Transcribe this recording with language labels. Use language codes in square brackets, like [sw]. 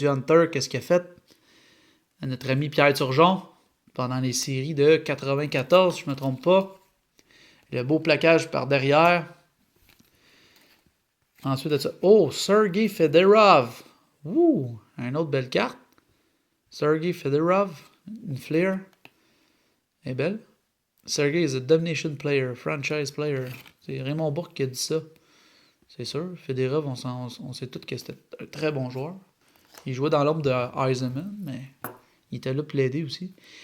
[fr] Hunter, qu'est-ce qu'il a fait à notre ami Pierre Turgeon pendant les séries de 94, si je ne me trompe pas. Le beau plaquage par derrière. Ensuite de ça. Oh, Sergei Fedorov. Ouh, une autre belle carte. Sergei Fedorov. Une flair. Elle est belle. [en] Sergei is a domination player, franchise player. [fr] C'est Raymond Bourque qui a dit ça. C'est sûr. Fedorov, on sait tous que c'était un très bon joueur. Il jouait dans l'ombre de Eisenman, mais il était là pour l'aider aussi.